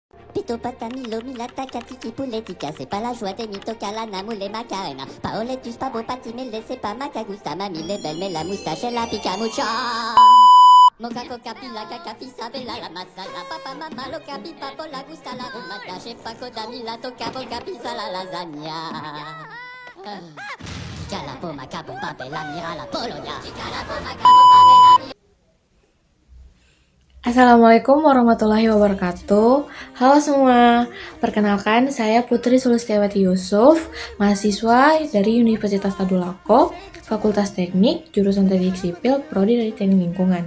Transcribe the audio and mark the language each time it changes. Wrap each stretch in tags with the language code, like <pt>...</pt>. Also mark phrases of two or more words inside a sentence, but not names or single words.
<fr>Pito patamilo milata katiki puletica, c'est pas la joie des mitocala namoule macarena. Paoletus pavo patimele, c'est pas macagusta, mamie les belles, mais la moustache et la picamucha. Moca coca pila caca pisa bella la masala, papa mama lo capi papo la gusta la rumata, che paco damila toca boca pisa la lasagna. Cala poma cabo pape la mira la polonia. Cala poma cabo pape la mira.</fr> <ar>السلام عليكم ورحمة الله وبركاته.</ar> <id>Halo semua, perkenalkan saya Putri Sulistiawati Yusuf, mahasiswa dari Universitas Tadulako, Fakultas Teknik, jurusan Teknik Sipil, Prodi dari Teknik Lingkungan.</id>